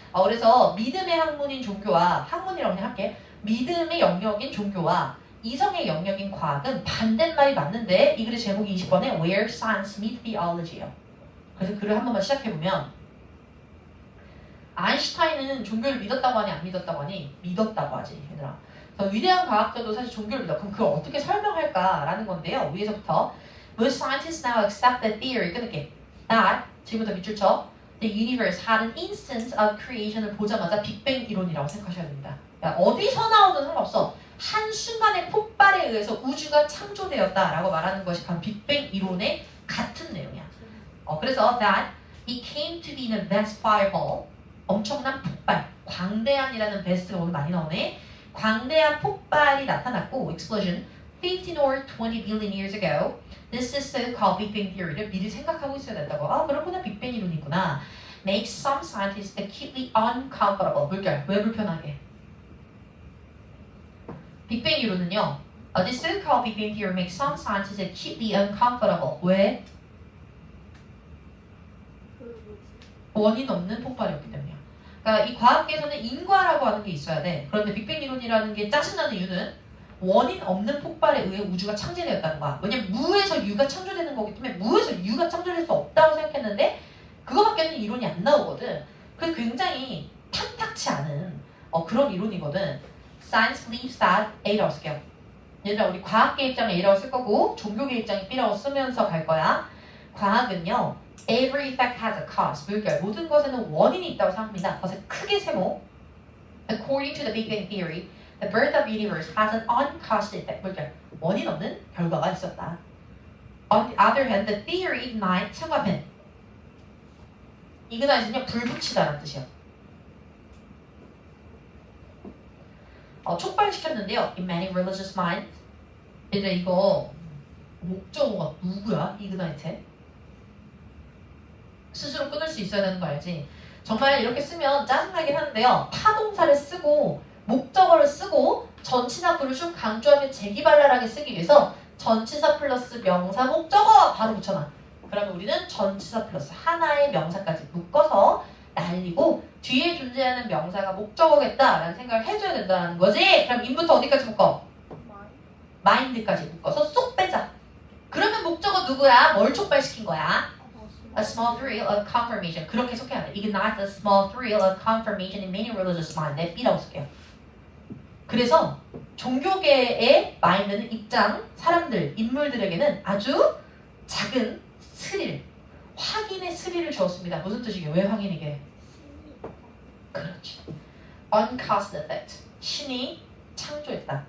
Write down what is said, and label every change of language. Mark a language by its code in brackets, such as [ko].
[ko] 그래서 믿음의 학문인 종교와 학문이라고 그냥 할게. 믿음의 영역인 종교와 이성의 영역인 과학은 반대말이 맞는데 이 글의 제목이 20번에 [en] Where Science Meets Theology [ko] 예요. 그래서 글을 한 번만 시작해보면 아인슈타인은 종교를 믿었다고 하니 안 믿었다고 하니? 믿었다고 하지 얘들아. 그래서 위대한 과학자도 사실 종교를 믿어. 그럼 그걸 어떻게 설명할까라는 건데요. 위에서부터 [en] Most scientists now accept the theory [ko] 끊을게. that 지금부터 밑줄 쳐 [en] The universe had an instance of creation [ko] 을 보자마자 빅뱅 이론이라고 생각하셔야 됩니다. 그러니까 어디서 나오든 상관없어. 한순간의 폭발에 의해서 우주가 창조되었다라고 말하는 것이 바로 빅뱅 이론의 같은 내용이야. 그래서 [en] that it came to be a vast fireball [ko] 엄청난 폭발, 광대한이라는 베스트가 오늘 많이 나오네. 광대한 폭발이 나타났고 [en] explosion 15 or 20 billion years ago. This is so-called Big Bang Theory를 [ko] 미리 생각하고 있어야 된다고. 그렇구나 빅뱅 이론이구나. [en] Makes some scientists acutely uncomfortable. [ko] 물결, 왜 불편하게? 빅뱅 이론은요. [en] This so-called Big Bang Theory makes some scientists acutely uncomfortable. [ko] 왜? 원인 없는 폭발이었기 때문이야. 그러니까 이 과학계에서는 인과라고 하는 게 있어야 돼. 그런데 빅뱅 이론이라는 게 짜증나는 이유는 원인 없는 폭발에 의해 우주가 창조되었다는 거야. 왜냐면 무에서 유가 창조되는 거기 때문에 무에서 유가 창조될 수 없다고 생각했는데 그거밖에는 이론이 안 나오거든. 그래서 굉장히 탐탁치 않은 그런 이론이거든. [en] Science believes that A라고 쓸게요. [ko] 얘들아 우리 과학계 입장에 A라고 쓸 거고 종교계 입장에 B라고 쓰면서 갈 거야. 과학은요. [en] Every effect has a cause. [ko] 물결. 모든 것에는 원인이 있다고 생각합니다. 그것을 크게 세모. [en] According to the Big Bang Theory, the birth of the universe has an uncaused effect. [ko] 물결. 원인 없는 결과가 있었다. [en] On the other hand, the theory ignite. [ko] 참고하면 ignite는요 불붙이다라는 뜻이에요. 촉발시켰는데요. [en] In many religious minds. [ko] 얘들아 이거 목적어가 누구야? [en] ignite. [ko] 스스로 끊을 수 있어야 되는 거 알지? 정말 이렇게 쓰면 짜증나긴 하는데요. 타동사를 쓰고 목적어를 쓰고 전치사 구를 쭉 강조하며 재기발랄하게 쓰기 위해서 전치사 플러스 명사 목적어 바로 붙여놔. 그러면 우리는 전치사 플러스 하나의 명사까지 묶어서 날리고 뒤에 존재하는 명사가 목적어겠다라는 생각을 해줘야 된다는 거지. 그럼 인부터 어디까지 묶어? 마인드까지 묶어서 쏙 빼자. 그러면 목적어 누구야? 뭘 촉발시킨 거야? [en] A small thrill of confirmation. [ko] 그렇게 속해야 돼. [en] Ignite a small thrill of confirmation in many religious minds. [ko] 네, B라고 쓸게요. 그래서 종교계의 마인드는 입장, 사람들, 인물들에게는 아주 작은 스릴, 확인의 스릴을 주었습니다. 무슨 뜻이게? 왜 확인이게? 그렇지. [en] Uncaused effect. [ko] 신이 창조했다.